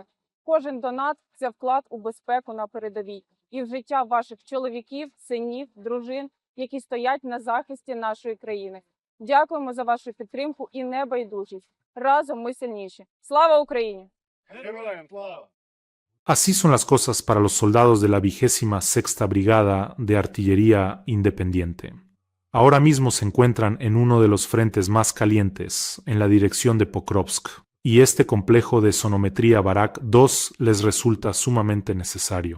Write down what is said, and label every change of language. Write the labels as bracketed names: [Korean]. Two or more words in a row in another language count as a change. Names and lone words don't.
[Ukrainian] Кожен донат – це вклад у безпеку на передовій і в життя ваших чоловіків, синів, дружин, які стоять на захисті нашої країни. Дякуємо за вашу підтримку і небайдужість. Разом ми сильніші. Слава Україні! Героям слава! [Spanish] Así son las cosas para los soldados de la 26ª Brigada de Artillería Independiente. Ahora mismo se encuentran en uno de los frentes más calientes, en la dirección de Pokrovsk, y este complejo de sonometría Barak-2 les resulta sumamente necesario.